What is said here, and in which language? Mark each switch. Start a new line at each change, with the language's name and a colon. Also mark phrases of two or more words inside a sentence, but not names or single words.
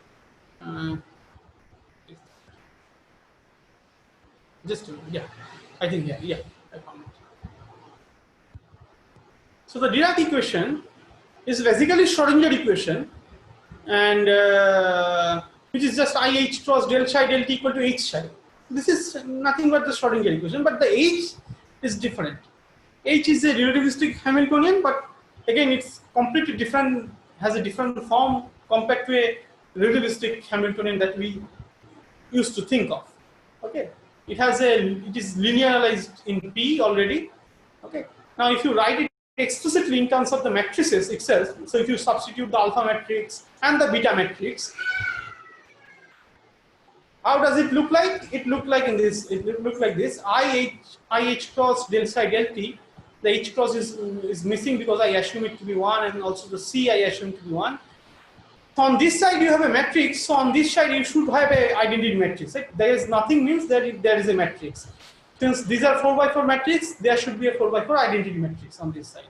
English: Just yeah, I think yeah, I found it. So the Dirac equation is basically Schrodinger equation, and which is just IH cross del psi del t equal to H psi. This is nothing but the Schrodinger equation, but the H is different. H is a relativistic Hamiltonian, but again it's completely different, has a different form compared to a relativistic Hamiltonian that we used to think of. Okay, it is linearized in P already. Okay, now if you write it explicitly in terms of the matrices itself, so if you substitute the alpha matrix and the beta matrix, how does it look like? It look like in this. It look like this. IH cross del psi del t. The H cross is missing because I assume it to be 1, and also the C I assume to be 1. So on this side you have a matrix. So on this side you should have a identity matrix. Right? There is nothing means that there is a matrix. Since these are 4x4 matrix, there should be a 4x4 identity matrix on this side.